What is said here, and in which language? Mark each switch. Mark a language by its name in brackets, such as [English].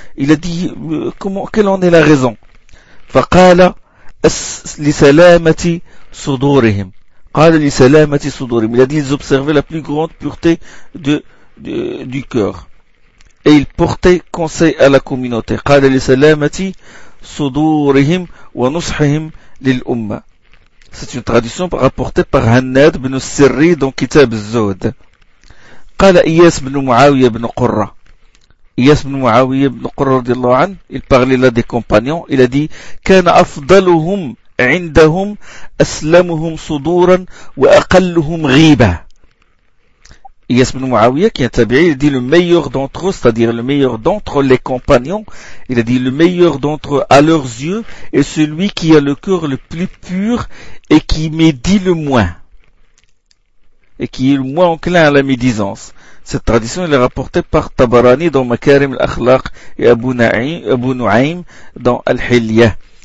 [French] Il a dit quelle en est la raison? [Arabic] فقال لسلامتي صدورهم. قال لسلامتي صدورهم. [French] Il a dit ils observaient la plus grande pureté du cœur et ils portaient conseil à la communauté. [Arabic] قال لسلامتي صدورهم ونصحهم للأمة. [French] C'est une tradition rapportée par Hannad ibn Sirri dans Kitab al-Zawd. [Arabic] قال إياس بن معاوية بن قرة. إياس بن معاوية بن قرة رضي الله عنه. [French] Il parlait là des compagnons. Il a dit [Arabic] كان أفضلهم عندهم أسلمهم صدورا وأقلهم غيبة. [French] إياس بن معاوية qui est tabi'i, il a dit le meilleur d'entre eux, c'est-à-dire le meilleur d'entre les compagnons, il a dit le meilleur d'entre eux à leurs yeux est celui qui a le cœur le plus pur et qui médit le moins. Et qui est le moins enclin à la médisance. Cette tradition elle est rapportée par Tabarani dans Makarim al-Akhlaq et Abu Nu'aym dans Al-Hilya.